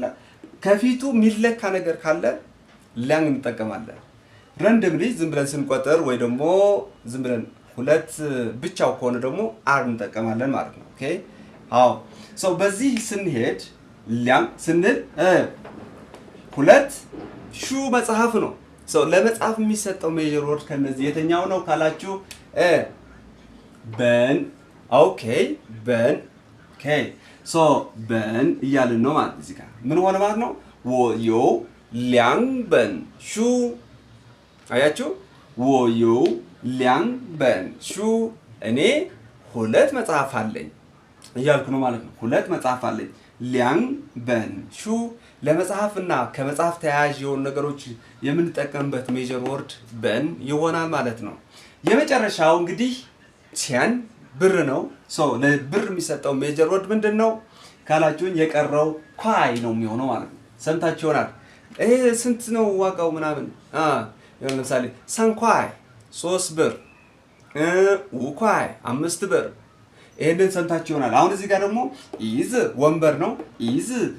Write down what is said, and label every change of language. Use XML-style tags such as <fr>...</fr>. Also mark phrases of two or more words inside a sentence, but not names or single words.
<am>ከፊቱ የሚለካ ነገር ካለ ሊያን እንጠቀማለን። ረንደምሊ ዝም ብለን ስንቆጥር ወይ ደግሞ ዝም ብለን ሁለት ብቻው ከሆነ ደግሞ አር እንጠቀማለን ማለት ነው። ኦኬ አዎ ሰው በዚህ ስንሄድ ሊያን ስንል ሁለት ሹ መጽሐፍ ነው። ሰው ለመጽሐፍ የሚሰጠው</am> <en>measure word</en> <am>ከነዚህ የተኛው ነው ካላችሁ በን ኦኬ በን ኦኬ ሶ በን እያልን ነው ማለት እዚህ ጋር ምን ሆነ ማለት ነው።</am> <zh>我有2本书</zh> <am>አያችሁ</am> <zh>我有2本</zh> <am>书 እኔ ሁለት መጽሐፍ አለኝ እያልኩ ነው ማለት ነው። ሁለት መጽሐፍ አለኝ</am> <zh>2 本书</zh> <am>ለመጽሐፍና ከመጽሐፍ ተያያዥ የሆኑ ነገሮች የምንጠቀምበት</am> <en>measure word</en> <am>በን ይሆናል ማለት ነው። የመጨረሻው እንግዲህ ቲያን ብር ነው። ሶ ለብር የሚሰጠው</am> <en>measure word</en> <am>ምንድነው ካላችሁኝ የቀረው ኳይ ነው የሚሆነው ማለት ነው። ሰምታችሁ ይሆናል። ይሄ ስንት ነው ዋጋው ምናምን ለምሳሌ 3 ኳይ 3 ብር 5 ኳይ 5 ብር ይሄንን ሰምታችሁ ይሆናል። አሁን እዚህ ጋር ደግሞ ኢዝ ወንበር ነው። ኢዝ</am>